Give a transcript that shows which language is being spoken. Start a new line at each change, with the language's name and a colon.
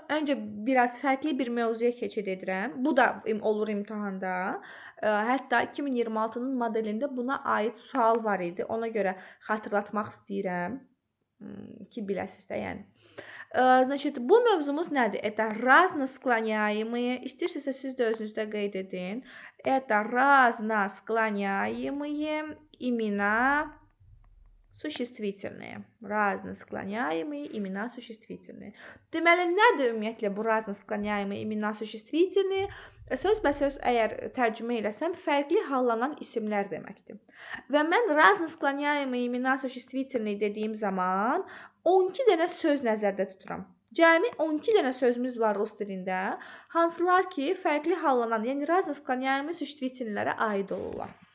Azerbaijani: Öncə biraz fərqli bir mövzuya keçid edirəm. Bu da olur imtahanda. Hətta 2026-nın modelində buna aid sual var idi. Ona görə xatırlatmaq istəyirəm ki, biləsiniz də, yəni.
Russian: Значит,
Azerbaijani: bu mövzumuz nədir?
Russian: Это разносклоняемые.
Azerbaijani: İstəyirsinizsə siz də özünüzdə qeyd edin.
Russian: Это разносклоняемые имена существительные. Разносклоняемые имена существительные.
Azerbaijani: Deməli, nədir ümumiyyətlə bu
Russian: разносклоняемые имена существительные?
Azerbaijani: Sözbəsöz əgər tərcümə eləsəm, fərqli hallanan isimlər deməkdir. Və mən
Russian: разносклоняемые имена существительные
Azerbaijani: dediyim zaman 12 dənə söz nəzərdə tuturam. Cəmi 12 dənə sözümüz var rus dilində, hansılar ki, fərqli hallanan, yəni
Russian: разносклоняемые существительныйlərə
Azerbaijani: aid olurlar.